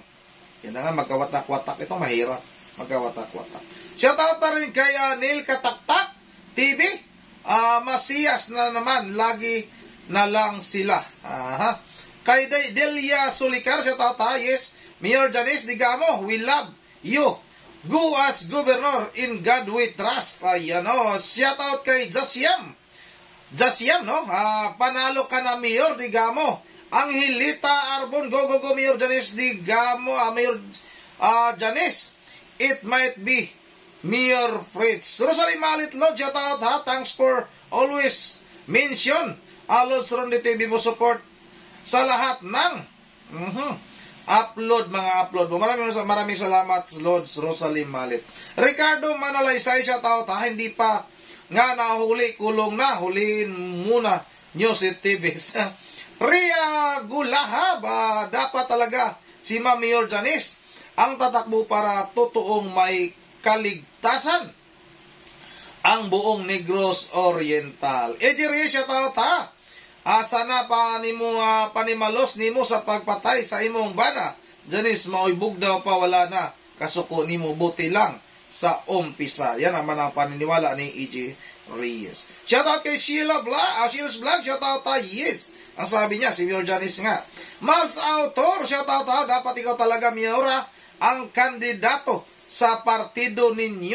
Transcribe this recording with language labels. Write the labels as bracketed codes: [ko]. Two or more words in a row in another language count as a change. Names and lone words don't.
[tl] Yan na nga, magkawatak-watak. Ito mahirap, magkawatak-watak. Shoutout na rin kay Neil Kataktak TV. Masiyas na naman, lagi na lang sila. Kay Delia Sulicar, [en] shoutout yes. [tl] Mayor Janice Digamo, [en] we love you. Go as governor, in God we trust. [tl] Ayan shoutout kay Jasyam, panalo ka na Mayor Digamo. Angelita Arbon, go Mayor Janice Digamo, Mayor Janice. [en] It might be Mayor Fritz. Rosalie Malit Lord, shout out thanks for always mention. [tl] Lods Ronde TV mo support sa lahat ng mga upload mo. Maraming salamat Lods Rosalie Malit. Ricardo Manalaysay, shout out hindi pa nga nahuli, kulong na, huliin muna News TV. Ria Gulahab, dapat talaga si Mayor Janice ang tatakbo para totoong may kaligtasan ang buong Negros Oriental. [ceb] Ejiri, shoutout sana panimalos nimo sa pagpatay sa imong bana. Janice, maoybog daw pa, wala na. Kasuko nimo, [tl] buti lang sa umpisa. Yan naman ang paniniwala ni E.J. Reyes. Shoutout kay Sheila Sheila's Vlog, [en] shoutout yes. [tl] Ang sabi niya, si Mayor Janice nga. Mavs Autor, shoutout dapat ikaw talaga, Miora, ang kandidato sa partido ninyo.